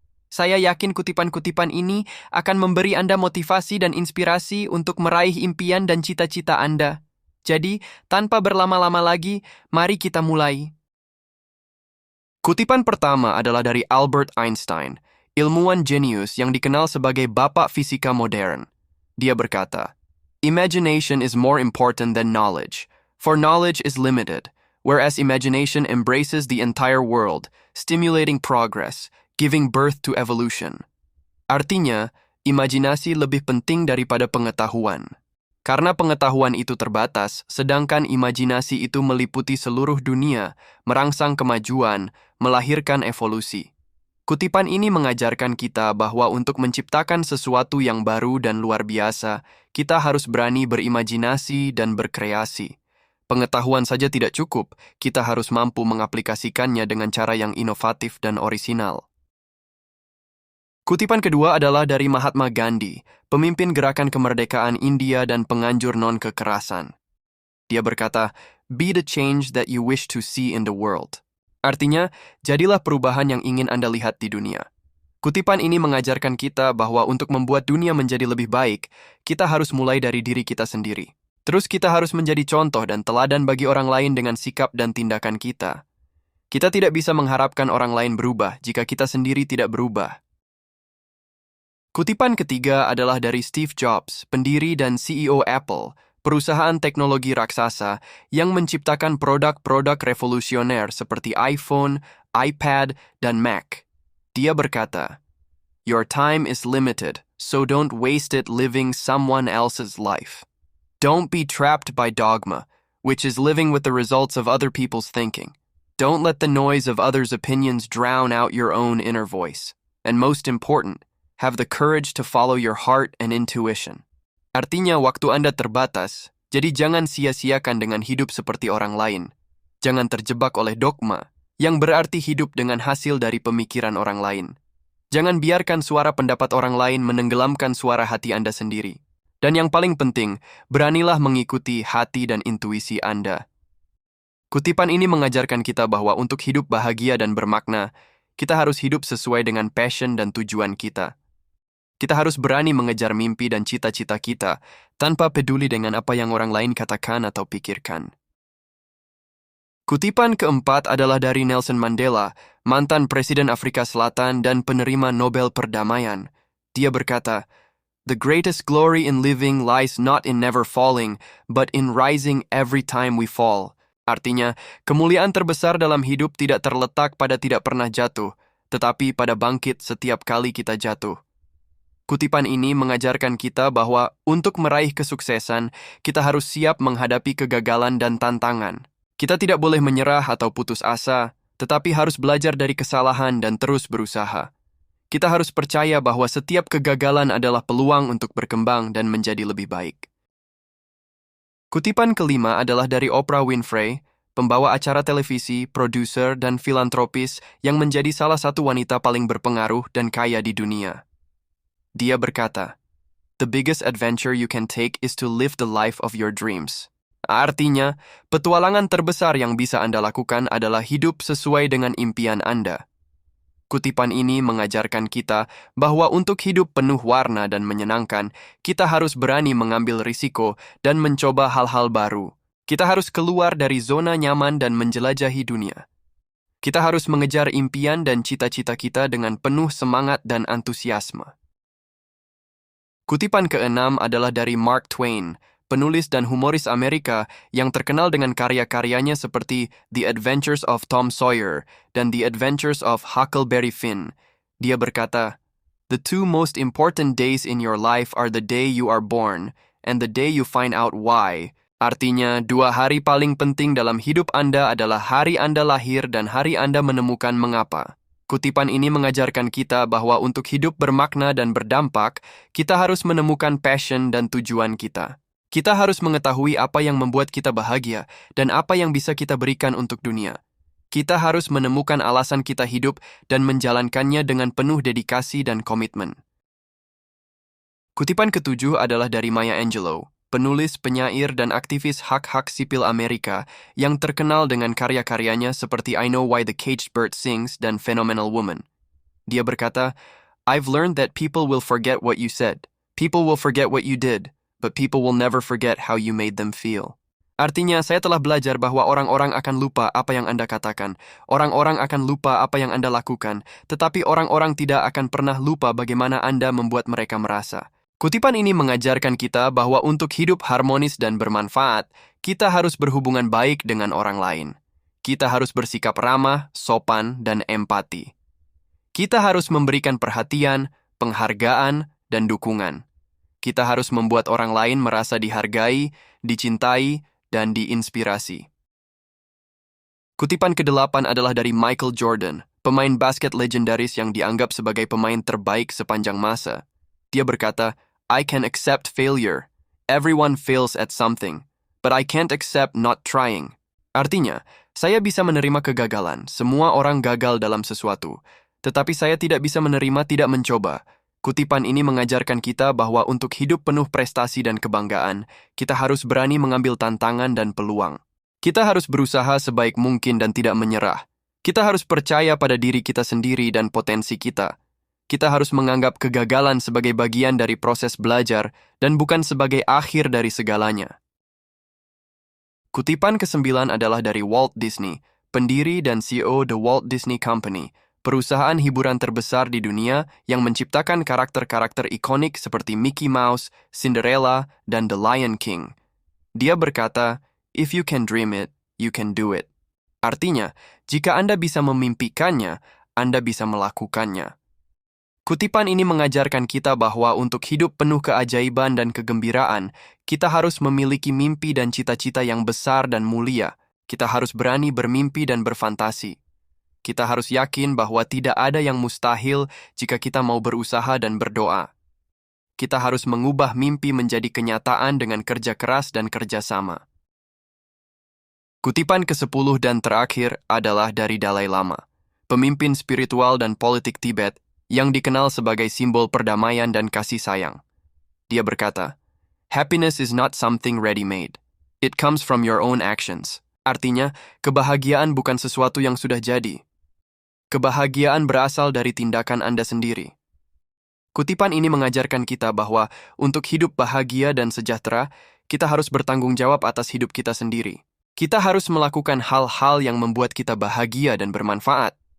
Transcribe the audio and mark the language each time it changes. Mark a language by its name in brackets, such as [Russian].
[Indonesian] Saya yakin kutipan-kutipan ini akan memberi Anda motivasi dan inspirasi untuk meraih impian dan cita-cita Anda. Jadi, tanpa berlama-lama lagi, mari kita mulai. Kutipan pertama adalah dari Albert Einstein, ilmuwan jenius yang dikenal sebagai Bapak Fisika Modern. Dia berkata, [English] "Imagination is more important than knowledge, for knowledge is limited, whereas imagination embraces the entire world, stimulating progress, giving birth to evolution." [Indonesian] Artinya, imajinasi lebih penting daripada pengetahuan. Karena pengetahuan itu terbatas, sedangkan imajinasi itu meliputi seluruh dunia, merangsang kemajuan, melahirkan evolusi. Kutipan ini mengajarkan kita bahwa untuk menciptakan sesuatu yang baru dan luar biasa, kita harus berani berimajinasi dan berkreasi. Pengetahuan saja tidak cukup, kita harus mampu mengaplikasikannya dengan cara yang inovatif dan orisinal. Kutipan kedua adalah dari Mahatma Gandhi, pemimpin gerakan kemerdekaan India dan penganjur non-kekerasan. Dia berkata, [English] "Be the change that you wish to see in the world." [Indonesian] Artinya, jadilah perubahan yang ingin Anda lihat di dunia. Kutipan ini mengajarkan kita bahwa untuk membuat dunia menjadi lebih baik, kita harus mulai dari diri kita sendiri. Terus kita harus menjadi contoh dan teladan bagi orang lain dengan sikap dan tindakan kita. Kita tidak bisa mengharapkan orang lain berubah jika kita sendiri tidak berubah. Kutipan ketiga adalah dari Steve Jobs, pendiri dan CEO Apple, perusahaan teknologi raksasa yang menciptakan produk-produk revolusioner seperti iPhone, iPad, dan Mac. Dia berkata, [English] "Your time is limited, so don't waste it living someone else's life. Don't be trapped by dogma, which is living with the results of other people's thinking. Don't let the noise of others' opinions drown out your own inner voice. And most important, have the courage to follow your heart and intuition." [Indonesian] Artinya, waktu Anda terbatas, jadi jangan sia-siakan dengan hidup seperti orang lain. Jangan terjebak oleh dogma, yang berarti hidup dengan hasil dari pemikiran orang lain. Jangan biarkan suara pendapat orang lain menenggelamkan suara hati Anda sendiri. Dan yang paling penting, beranilah mengikuti hati dan intuisi Anda. Kutipan ini mengajarkan kita bahwa untuk hidup bahagia dan bermakna, kita harus hidup sesuai dengan passion dan tujuan kita. Kita harus berani mengejar mimpi dan cita-cita kita, tanpa peduli dengan apa yang orang lain katakan atau pikirkan. Kutipan keempat adalah dari Nelson Mandela, mantan Presiden Afrika Selatan dan penerima Nobel Perdamaian. Dia berkata, [English] "The greatest glory in living lies not in never falling, but in rising every time we fall." [Indonesian] Artinya, kemuliaan terbesar dalam hidup tidak terletak pada tidak pernah jatuh, tetapi pada bangkit setiap kali kita jatuh. Kutipan ini mengajarkan kita bahwa untuk meraih kesuksesan, kita harus siap menghadapi kegagalan dan tantangan. Kita tidak boleh menyerah atau putus asa, tetapi harus belajar dari kesalahan dan terus berusaha. Kita harus percaya bahwa setiap kegagalan adalah peluang untuk berkembang dan menjadi lebih baik. Kutipan kelima adalah dari Oprah Winfrey, pembawa acara televisi, produser, dan filantropis yang menjadi salah satu wanita paling berpengaruh dan kaya di dunia. Dia berkata, [English] "The biggest adventure you can take is to live the life of your dreams." [Indonesian] Artinya, petualangan terbesar yang bisa Anda lakukan adalah hidup sesuai dengan impian Anda. Kutipan ini mengajarkan kita bahwa untuk hidup penuh warna dan menyenangkan, kita harus berani mengambil risiko dan mencoba hal-hal baru. Kita harus keluar dari zona nyaman dan menjelajahi dunia. Kita harus mengejar impian dan cita-cita kita dengan penuh semangat dan antusiasme. Kutipan keenam adalah dari Mark Twain, penulis dan humoris Amerika yang terkenal dengan karya-karyanya seperti The Adventures of Tom Sawyer dan The Adventures of Huckleberry Finn. Dia berkata, [English] "The two most important days in your life are the day you are born and the day you find out why." [Indonesian] Artinya, 2 hari paling penting dalam hidup Anda adalah hari Anda lahir dan hari Anda menemukan mengapa. Kutipan ini mengajarkan kita bahwa untuk hidup bermakna dan berdampak, kita harus menemukan passion dan tujuan kita. Kita harus mengetahui apa yang membuat kita bahagia dan apa yang bisa kita berikan untuk dunia. Kita harus menemukan alasan kita hidup dan menjalankannya dengan penuh dedikasi dan komitmen. Kutipan ketujuh adalah dari Maya Angelou, penulis, penyair, dan aktivis hak-hak sipil Amerika yang terkenal dengan karya-karyanya seperti I Know Why the Caged Bird Sings dan Phenomenal Woman. Dia berkata, [English] I've learned that people will forget what you said. People will forget what you did, but people will never forget how you made them feel. [Indonesian] Artinya, saya telah belajar bahwa orang-orang akan lupa apa yang Anda katakan, orang-orang akan lupa apa yang Anda lakukan, tetapi orang-orang tidak akan pernah lupa bagaimana Anda membuat mereka merasa. Kutipan ini mengajarkan kita bahwa untuk hidup harmonis dan bermanfaat, kita harus berhubungan baik dengan orang lain. Kita harus bersikap ramah, sopan, dan empati. Kita harus memberikan perhatian, penghargaan, dan dukungan. Kita harus membuat orang lain merasa dihargai, dicintai, dan diinspirasi. Kutipan ke-8 adalah dari Michael Jordan, pemain basket legendaris yang dianggap sebagai pemain terbaik sepanjang masa. Dia berkata, [English] I can accept failure. Everyone fails at something, but I can't accept not trying. [Indonesian] Artinya, saya bisa menerima kegagalan. Semua orang gagal dalam sesuatu. Tetapi saya tidak bisa menerima tidak mencoba. Kutipan ini mengajarkan kita bahwa untuk hidup penuh prestasi dan kebanggaan, kita harus berani mengambil tantangan dan peluang. Kita harus berusaha sebaik mungkin dan tidak menyerah. Kita harus percaya pada diri kita sendiri dan potensi kita. Kita harus menganggap kegagalan sebagai bagian dari proses belajar dan bukan sebagai akhir dari segalanya. Kutipan ke-9 adalah dari Walt Disney, pendiri dan CEO The Walt Disney Company, perusahaan hiburan terbesar di dunia yang menciptakan karakter-karakter ikonik seperti Mickey Mouse, Cinderella, dan The Lion King. Dia berkata, [English] if you can dream it, you can do it. [Indonesian] Artinya, jika Anda bisa memimpikannya, Anda bisa melakukannya. Kutipan ini mengajarkan kita bahwa untuk hidup penuh keajaiban dan kegembiraan, kita harus memiliki mimpi dan cita-cita yang besar dan mulia. Kita harus berani bermimpi dan berfantasi. Kita harus yakin bahwa tidak ada yang mustahil jika kita mau berusaha dan berdoa. Kita harus mengubah mimpi menjadi kenyataan dengan kerja keras dan kerjasama. Kutipan ke-10 dan terakhir adalah dari Dalai Lama, pemimpin spiritual dan politik Tibet yang dikenal sebagai simbol perdamaian dan kasih sayang. Dia berkata, [English] happiness is not something ready-made. It comes from your own actions. [Indonesian] Artinya, kebahagiaan bukan sesuatu yang sudah jadi. Kebahagiaan berasal dari tindakan Anda sendiri. Kutipan ini mengajarkan kita bahwa untuk hidup bahagia dan sejahtera, kita harus bertanggung jawab atas hidup kita sendiri. Kita harus melakukan hal-hal yang membuat kita bahagia dan bermanfaat.